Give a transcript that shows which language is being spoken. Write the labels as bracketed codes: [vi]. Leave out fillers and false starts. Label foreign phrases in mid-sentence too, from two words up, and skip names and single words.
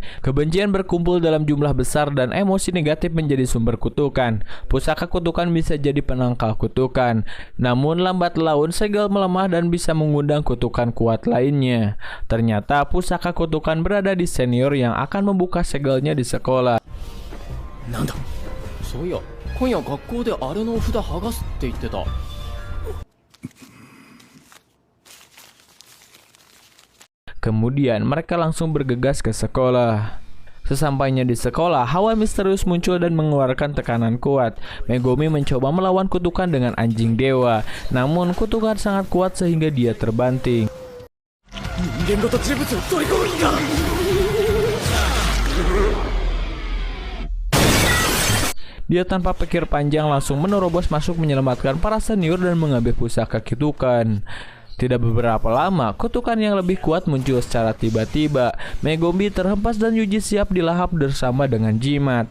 [id] Kebencian berkumpul dalam jumlah besar dan emosi negatif menjadi sumber kutukan. Pusaka kutukan bisa jadi penangkal kutukan. Namun lambat laun segel melemah dan bisa mengundang kutukan kuat lainnya. Ternyata pusaka kutukan berada di senior yang akan membuka segelnya di sekolah. Nanda? [ja] そういや今夜学校であれの札剥がすって言ってた [id] Kemudian mereka langsung bergegas ke sekolah. Sesampainya di sekolah, hawa misterius muncul dan mengeluarkan tekanan kuat. Megumi mencoba melawan kutukan dengan anjing dewa, namun kutukan sangat kuat sehingga dia terbanting. [ja] 間ごと呪物を取り込む気か。 [id] Dia tanpa pikir panjang langsung menerobos masuk menyelamatkan para senior dan mengambil pusaka kutukan. Tidak beberapa lama, kutukan yang lebih kuat muncul secara tiba-tiba. Megumi terhempas dan Yuji siap dilahap bersama dengan jimat.